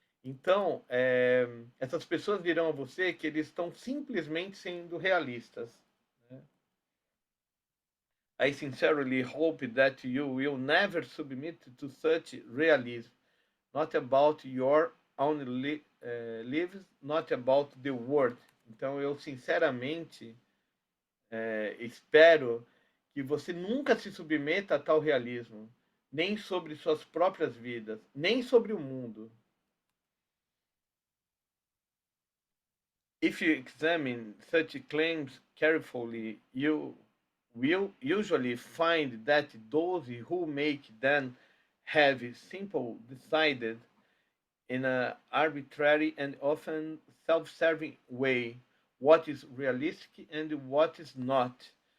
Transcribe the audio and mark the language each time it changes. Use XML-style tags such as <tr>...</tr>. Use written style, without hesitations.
<pt>Então, essas pessoas dirão a você que eles estão simplesmente sendo realistas. Né?</pt> <en>I sincerely hope that you will never submit to such realism, not about your own lives, not about the world.</en> <pt>Então, eu sinceramente espero que você nunca se submeta a tal realismo, nem sobre suas próprias vidas, nem sobre o mundo.</pt> <en>If you examine such claims carefully, you will usually find that those who make them have simply decided in an arbitrary and often self-serving way what is realistic and what is not.</en>